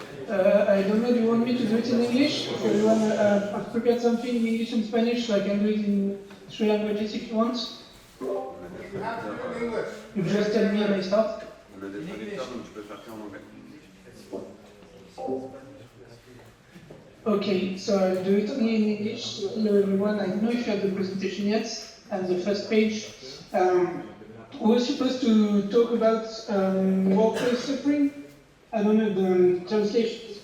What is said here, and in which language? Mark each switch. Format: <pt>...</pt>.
<en>I don't know, do you want me to do it in English? If you want, I've prepared something in English and Spanish, so I can do it in 3 languages if you want. You have to do it in English. You just tell me and I start.</en> <fr>On a des traducteurs, donc tu peux faire qu'en anglais.</fr> <en>Okay, so I'll do it only in English. So hello everyone, I don't know if you have the presentation yet, and the first page. We were supposed to talk about workplace suffering. I don't know the translation.</en>